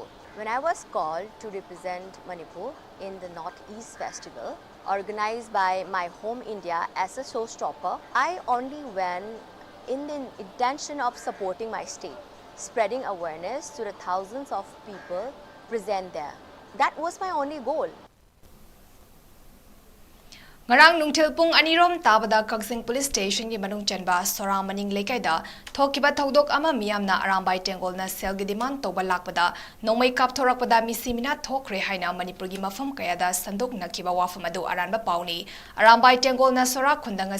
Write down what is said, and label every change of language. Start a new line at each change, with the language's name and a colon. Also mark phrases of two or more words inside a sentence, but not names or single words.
English: When I was called to represent Manipur in the Northeast Festival, organized by my home India as a showstopper, I only went in the intention of supporting my state, spreading awareness to the thousands of people present there. That was my only goal.
Manipuri: Ngarang nungthil pung anirom tabada Kaksing Police Station gi manung chanba sora maning lekaida thokiba thodok ama miyamna arambai tengolna selgi demand toba lakpada nongmai kap thorakpada misimina thokre haina Manipur gi mafam kayada sandok nakiba wafam adu aranba pauni arambai tengolna sora khundanga